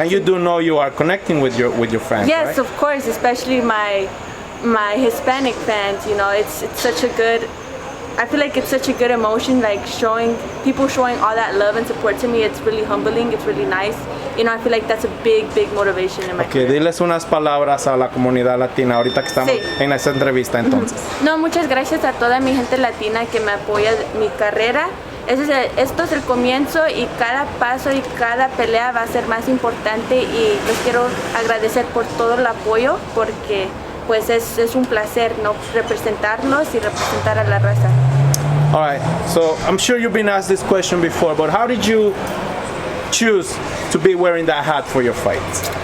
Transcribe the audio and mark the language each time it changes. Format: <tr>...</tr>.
<en>And you do know you are connecting with your fans, yes, right? Of course, especially my Hispanic fans. It's such a good I feel like it's such a good emotion, like people showing all that love and support to me. It's really humbling. It's really nice. You know, I feel like that's a big motivation in my Okay, career.</en> <es>diles unas palabras a la comunidad latina ahorita que estamos Sí. en esta entrevista entonces. No, muchas gracias a toda mi gente latina que me apoya en mi carrera. Esto es el comienzo y cada paso y cada pelea va a ser más importante y les quiero agradecer por todo el apoyo porque pues es un placer, ¿no? Representarlos y representar a la raza.</es> <en>All right, so I'm sure you've been asked this question before, but how did you choose to be wearing that hat for your fights?</en>